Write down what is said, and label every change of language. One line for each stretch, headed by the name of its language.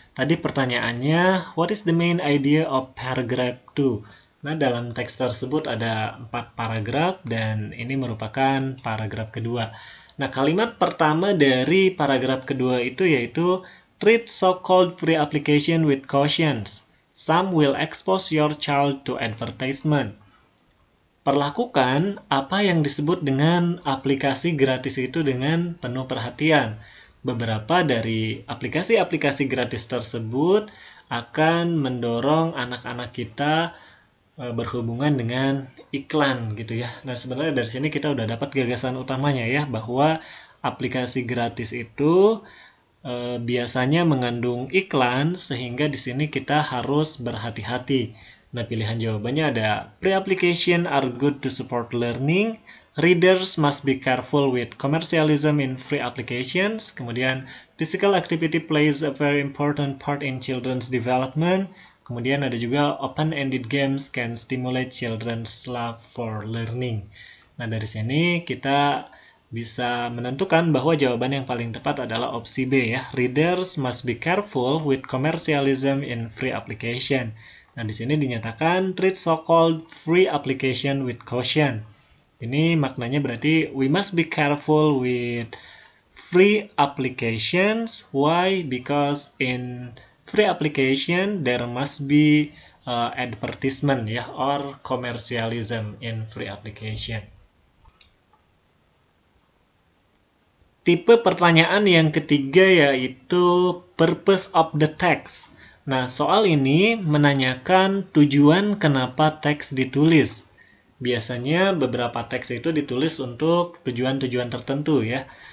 Indonesian: Tadi pertanyaannya,
English: what is the main idea of paragraph 2?
Indonesian: Nah, dalam teks tersebut ada 4 paragraf dan ini merupakan paragraf kedua. Nah, kalimat pertama dari paragraf kedua itu yaitu
English: Treat so-called free application with caution. Some will expose your child to advertisement.
Indonesian: Perlakukan apa yang disebut dengan aplikasi gratis itu dengan penuh perhatian. Beberapa dari aplikasi-aplikasi gratis tersebut akan mendorong anak-anak kita berhubungan dengan iklan gitu ya. Nah, sebenarnya dari sini kita udah dapat gagasan utamanya ya, bahwa aplikasi gratis itu biasanya mengandung iklan, sehingga di sini kita harus berhati-hati. Nah, pilihan jawabannya ada
English: pre-application are good to support learning, readers must be careful with commercialism in free applications,
Indonesian: kemudian
English: physical activity plays a very important part in children's development,
Indonesian: kemudian ada juga
English: open-ended games can stimulate children's love for learning.
Indonesian: Nah, dari sini kita bisa menentukan bahwa jawaban yang paling tepat adalah opsi B ya.
English: Readers must be careful with commercialism in free application.
Indonesian: Nah, di sini dinyatakan
English: treat so-called free application with caution.
Indonesian: Ini maknanya berarti
English: we must be careful with free applications. Why? Because in free application there must be advertisement ya, or commercialism in free application.
Indonesian: Tipe pertanyaan yang ketiga yaitu
English: purpose of the text.
Indonesian: Nah, soal ini menanyakan tujuan kenapa teks ditulis. Biasanya beberapa teks itu ditulis untuk tujuan-tujuan tertentu ya.